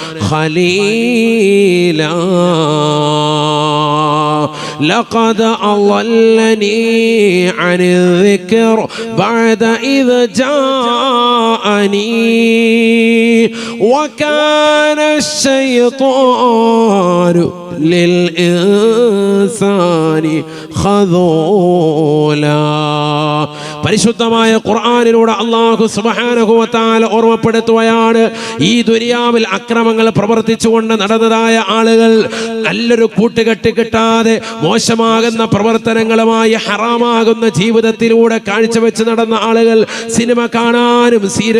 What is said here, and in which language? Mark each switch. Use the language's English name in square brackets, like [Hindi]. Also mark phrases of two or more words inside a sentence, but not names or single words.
[Arabic] خليلا لقد أضلني عن الذكر بعد إذ جاءني وكان الشيطان للإنسان خذولا. [Malayalam] പരിശുദ്ധമായ ഖുർആനിലൂടെ അല്ലാഹു [Arabic] سبحانه وتعالى [Malayalam] ഓർമ്മപ്പെടുത്തുകയാണ്, ഈ ദുനിയാവിൽ അക്രമങ്ങൾ പ്രവർത്തിച്ചുകൊണ്ട് നടന്നതായ ആളുകൾ, നല്ലൊരു കൂട്ടുകെട്ട് കിട്ടാതെ മോശമാകുന്ന പ്രവർത്തനങ്ങളുമായി ഹറാമാകുന്ന ജീവിതത്തിലൂടെ കാഴ്ചവെച്ച് നടന്ന ആളുകൾ, സിനിമ കാണാനും സീരിയൽ